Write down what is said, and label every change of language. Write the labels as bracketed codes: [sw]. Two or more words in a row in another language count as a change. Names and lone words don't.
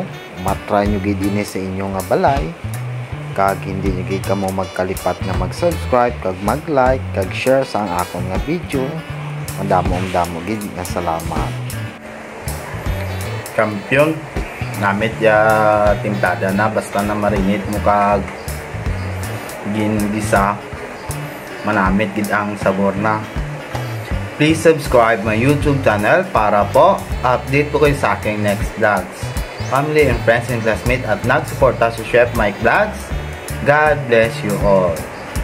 [hil] Matry nyo gid ini sa inyo nga balay kag hindi nyo gid kamo magkalipat nga mag-subscribe kag mag-like kag share sa ang akon nga video. Mandamo gid nga salamat. Kampiyon namit ya timplada na basta na marinate mo kag gingisa manamit gid ang sabor na. [en] Please subscribe my YouTube channel [tl] para po update po kayo sa aking [en] next vlogs. Family and friends and classmates [tl] at nagsuporta sa [en] Chef Mike Vlogs. God bless you all.